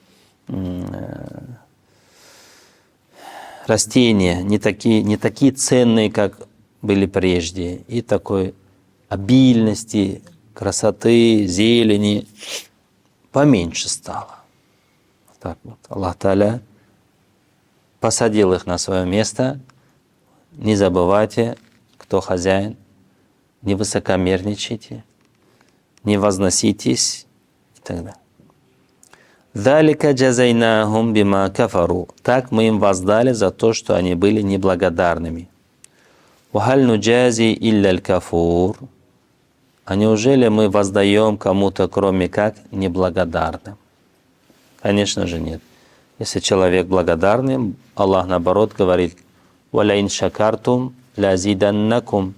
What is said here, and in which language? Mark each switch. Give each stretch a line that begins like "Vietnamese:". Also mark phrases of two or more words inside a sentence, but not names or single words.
Russian: растения, не такие ценные, как были прежде, и такой обильности, красоты, зелени поменьше стало. Так вот, Аллах Тааля посадил их на свое место. Не забывайте, кто хозяин, не высокомерничайте, не возноситесь и так далее.
Arabic: «ذلك جزيناهم بما كفروا».
Russian: Так мы им воздали за то, что они были неблагодарными.
Arabic: «وهل نجازي إلا الكفور».
Russian: А неужели мы воздаем кому-то, кроме как неблагодарным? Конечно же нет. Если человек благодарный, Аллах наоборот говорит:
Arabic: «ولئن شكرتم لأزيدنكم».